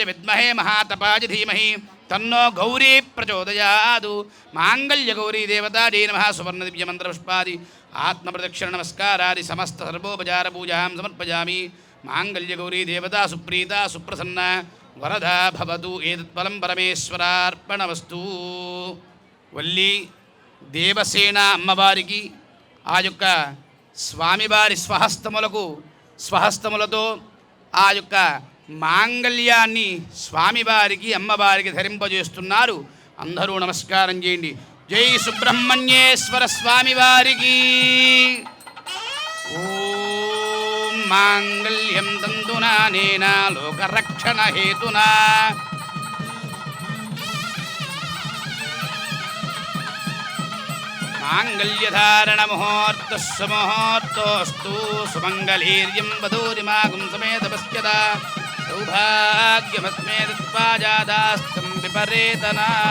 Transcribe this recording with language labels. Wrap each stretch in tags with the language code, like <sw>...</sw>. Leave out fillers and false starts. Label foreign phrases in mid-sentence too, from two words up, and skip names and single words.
<sa>विद्महे महातपाय धीमहि तन्नो गौरी प्रचोदयातु माङ्गल्यगौरी देवतायै नमः सुवर्णदिव्यमन्त्रपुष्पादि आत्मप्रदक्षिण नमस्कारादि समस्त सर्वोपचारपूजां समर्पयामि माङ्गल्यगौरी देवता सुप्रीता सुप्रसन्ना वरदा भवतु एतत्फलं परमेश्वरार्पणमस्तु</sa> <te>వల్లి దేవసేన అమ్మవారికి ఆ యొక్క స్వామివారి స్వహస్తములతో ఆ యొక్క మాంగళ్యాన్ని స్వామివారికి అమ్మవారికి ధరింపజేస్తున్నారు. అందరూ నమస్కారం చేయండి. జై సుబ్రహ్మణ్యేశ్వర స్వామివారికి.</te> <sa>ఓం మాంగళ్యం తంతునా నేనా లోకరక్షణ హేతునా मांगल्यधारणमुहूर्तः सुमुहूर्तोऽस्तु सुमङ्गलीर्यं वधूरिमागुं समेतपश्यता सौभाग्यमस्मे दत्त्वा जादास्तं विपरेतना.</sa>